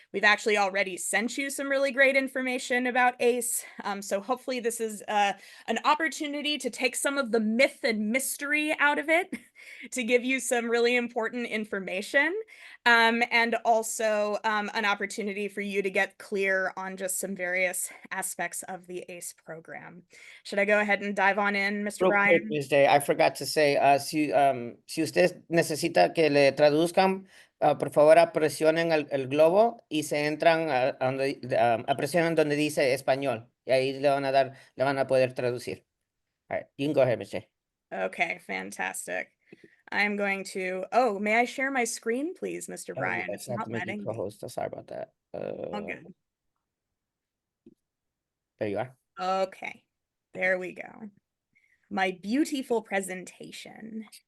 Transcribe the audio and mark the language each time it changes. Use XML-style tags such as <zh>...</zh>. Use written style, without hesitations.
<en>We've actually already sent you some really great information about ACE, so hopefully this is an opportunity to take some of the myth and mystery out of it, to give you some really important information, and also an opportunity for you to get clear on just some various aspects of the ACE program. Should I go ahead and dive on in, Mr. Real quick, Bryan? I forgot to say,</en> <es>si usted necesita que le traduzcan, por favor presionen el globo y se entran presionen donde dice español y ahí le van a poder traducir.</es> <en>All right, you can go ahead, Miss J. Okay, fantastic. I'm going to, oh, may I share my screen, please, Mr. Bryan? Yes, It's I have not to make you letting me. co-host. Sorry about that. All good. There you are. Okay, there we go. My beautiful presentation.</en>